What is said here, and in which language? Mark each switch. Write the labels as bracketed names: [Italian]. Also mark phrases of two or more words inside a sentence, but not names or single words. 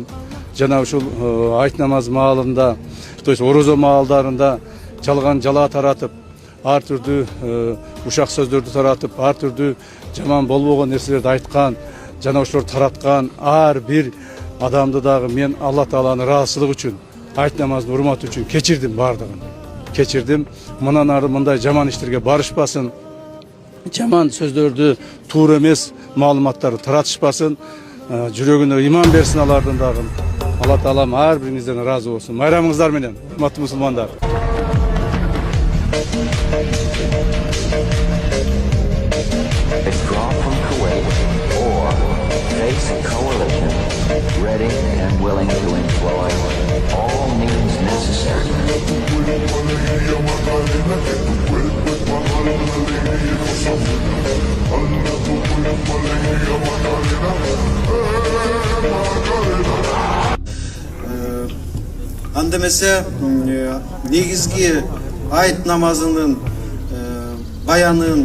[Kyrgyz] Жана ушул айт намаз маалында, [Russian] то есть [Kyrgyz] орозо маалдарында жалган жала таратып, ар түрдүү ушак сөздөрдү таратып, ар түрдүү жаман болбогон нерселерди айткан, жана ошолорду тараткан ар бир адамды дагы мен Алла Тааланын ыраазычылыгы үчүн, айт намаздын урматы үчүн кечирдим бардыгын. Кечирдим. Мындан ары мындай жаман иштерге барышпасын, жаман сөздөрдү, туура эмес маалыматтарды таратышпасын, жүрөгүнө иман берсин алардын дагы. Алла Таалам ар бириңизден ыраазы болсун. Майрамыңыздар менен, урматтуу мусулмандар. [English] Ready and willing to employ all means necessary. [Kyrgyz] Андемесе негизги айт намазынын баянын,